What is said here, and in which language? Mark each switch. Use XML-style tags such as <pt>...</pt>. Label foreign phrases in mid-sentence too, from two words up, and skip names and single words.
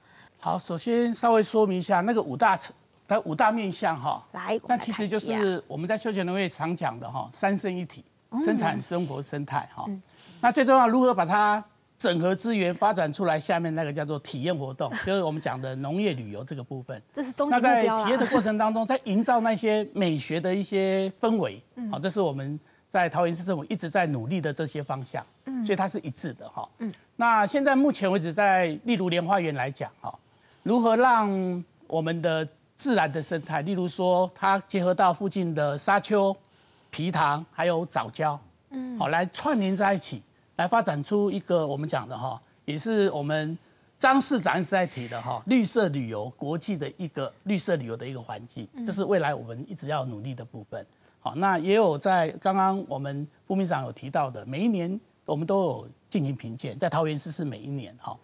<zh>好，首先稍微說明一下那個五大面向哈。來，那其實就是我們在休閒農業常講的哈，三生一體，生產、生活、生態哈。那最重要如何把它整合資源發展出來，下面那個叫做體驗活動，就是我們講的農業旅遊這個部分。這是終極目標。那在體驗的過程當中，在營造那些美學的一些氛圍，好，這是我們在桃園市政府一直在努力的這些方向，所以它是一致的哈。那現在目前為止，在例如蓮花園來講，哈，如何讓我們的自然的生態，例如說它結合到附近的沙丘、埤塘，還有藻礁，好，來串聯在一起。來發展出一個我們講的哈，也是我們張市長一直在提的哈，綠色旅遊國際的一個綠色旅遊的一個環境，這是未來我們一直要努力的部分。好，那也有在剛剛我們副秘書長有提到的，每一年我們都有進行評鑑，在桃園市是每一年哈。</zh>